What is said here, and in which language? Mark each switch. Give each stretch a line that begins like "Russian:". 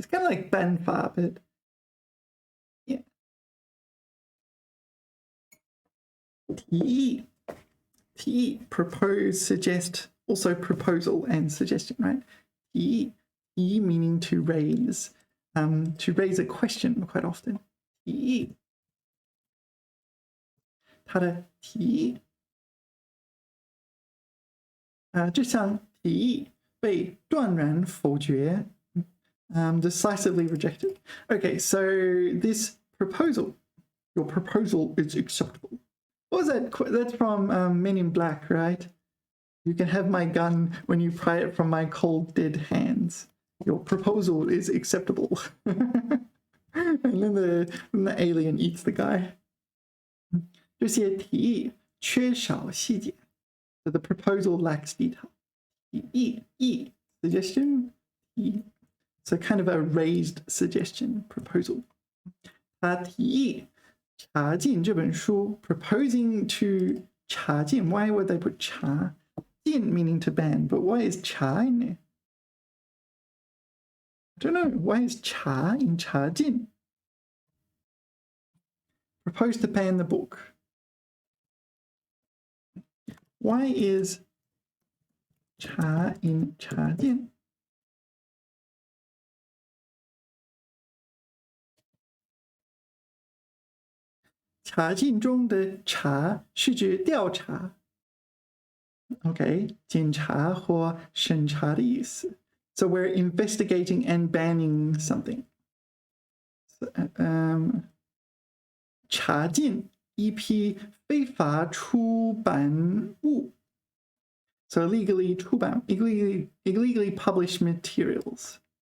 English: It's kind of like 办法, but yeah. 提议 propose, suggest, also proposal and suggestion, right? 提议 meaning to raise a question quite often.
Chinese: 提议他的提议这项提议被断然否决
English: decisively rejected. Okay, so this proposal. Your proposal is acceptable. What was that? That's from Men in Black, right? You can have my gun when you pry it from my cold, dead hands. Your proposal is acceptable. And then the alien eats the guy.
Chinese: 这些提议缺少细节.
English: So the proposal lacks detail. 提议 suggestion. 提议. So kind of a raised suggestion, proposal. 他提议查禁这本书, proposing to 查禁. Why would they put 查? 禁 meaning to ban, but why is 查 in there? I don't know. Why is 查 in 查禁? Propose to ban the book. Why is 查 in 查禁?
Chinese: "查禁中的查是指调查 ，OK， 检查或审查的意思。
English: So we're investigating and banning something.
Chinese: 查禁一批非法出版物。
English: So illegally 出版 illegally published materials.